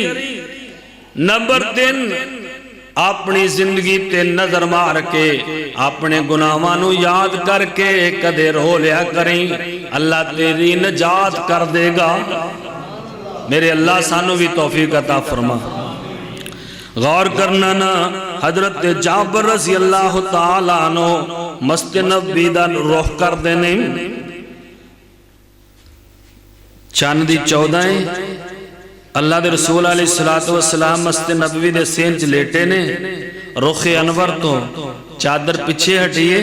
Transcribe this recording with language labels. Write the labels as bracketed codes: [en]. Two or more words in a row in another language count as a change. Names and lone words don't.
[pa] نمبر 3 اپنی زندگی تے نظر مار کے اپنے گناہاں نوں یاد کر کے کدے رو لیا کریں، اللہ تیری نجات کر دے گا. میرے اللہ سانوں بھی توفیق عطا فرما. غور کرنا نا، حضرت جابر [ar] رضي الله تعالى عنه [pa] مسجد نبوی دا رخ کردے نے. چن دی 14 اللہ دے رسول [ar] عليه الصلاة والسلام [pa] مسجد نبوی دے صحن چ لیٹے نے، رخِ انور توں چادر پچھے ہٹیے.